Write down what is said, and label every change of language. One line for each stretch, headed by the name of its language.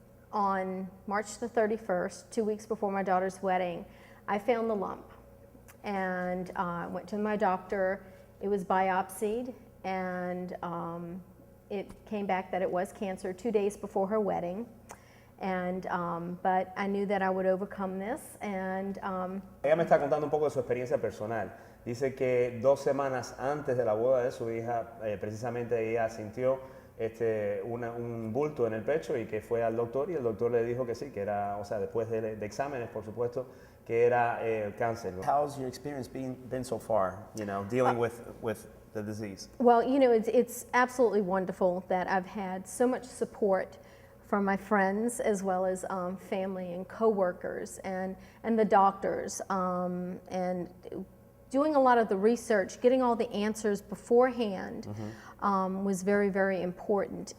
English: On March the 31st, 2 weeks before my daughter's wedding, I found the lump and went to my doctor. It was biopsied and it came back that it was cancer 2 days before her wedding. And, but I knew that I would overcome this and
Spanish: Ella me está contando un poco de su experiencia personal. Dice que 2 semanas antes de la boda de su hija, precisamente ella sintió un bulto en el pecho y que fue al doctor y el doctor le dijo que sí, que era, o sea, después de exámenes, por supuesto, que era cáncer.
English: How's your experience been so far, you know, dealing with the disease? Well, you know, it's absolutely wonderful that I've had so much support from my friends as well as family and coworkers and the doctors and doing a lot of the research, getting all the answers beforehand was very, very important.